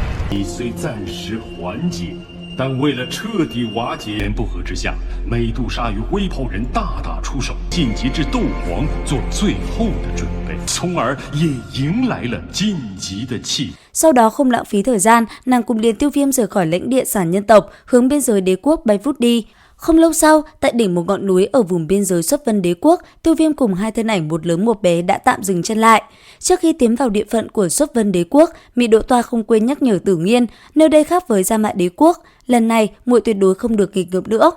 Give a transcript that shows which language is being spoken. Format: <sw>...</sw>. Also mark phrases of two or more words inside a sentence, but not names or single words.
<zh>你虽暂时缓解，但为了彻底瓦解，言不合之下，美杜莎与灰袍人大打出手，晋级至斗皇做最后的准备，从而也迎来了晋级的气。</zh> <vi>Sau đó không lãng phí thời gian, nàng cùng Liên Tiêu Viêm rời khỏi lãnh địa sản nhân tộc, hướng biên giới đế quốc bay vút đi. Không lâu sau, tại đỉnh một ngọn núi ở vùng biên giới Xuất Vân đế quốc, Tiêu Viêm cùng hai thân ảnh một lớn một bé đã tạm dừng chân lại. Trước khi tiến vào địa phận của Xuất Vân đế quốc, Mị Độ Toa không quên nhắc nhở Tử Nghiên, nơi đây khác với Gia Mã đế quốc, lần này muội tuyệt đối không được nghịch ngợm nữa.</vi>